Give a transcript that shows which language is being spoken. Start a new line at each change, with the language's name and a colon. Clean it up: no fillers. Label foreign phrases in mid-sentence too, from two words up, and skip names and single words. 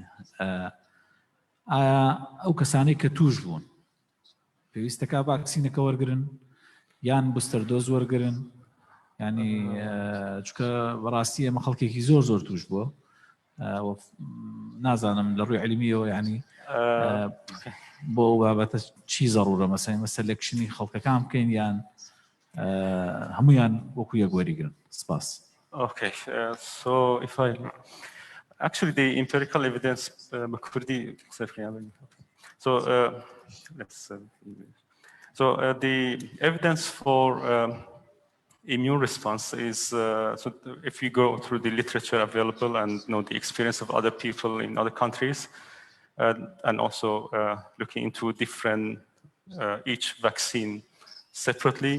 Central Kurdish: ئەو کەسانەی کە توش بوون پێویستەکە ڤاکسینەکە وەرگرن یان بوستەر دۆز وەرگرن ینی چونکە بەڕاستی ئێمە خەڵکێکی زۆر زۆر توش بووە نازانم لە ڕووی عیلمیەوە ینی بۆ بابەتە چی زەڕورە مەسەڵەن سەلێکشنی خەڵکەکان بکەین یان هەمویان وەکو یەک وەریگرن سپاس.
English: Okay, so if I actually the empirical evidence the evidence for immune response is so if you go through the literature available and the experience of other people in other countries, and also looking into different each vaccine separately.